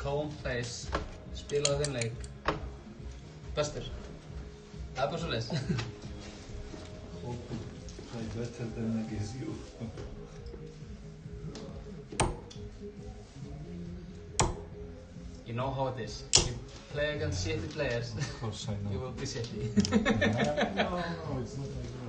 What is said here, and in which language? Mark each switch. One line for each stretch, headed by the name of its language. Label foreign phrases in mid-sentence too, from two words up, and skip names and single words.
Icelandic: plays, spilaðu þinn leik, bestur. Það bara svoleiðis.
English: Hope to play better than against you. You know how it is. You play against shitty players. Of course I know. You will be shitty. No, it's not like that.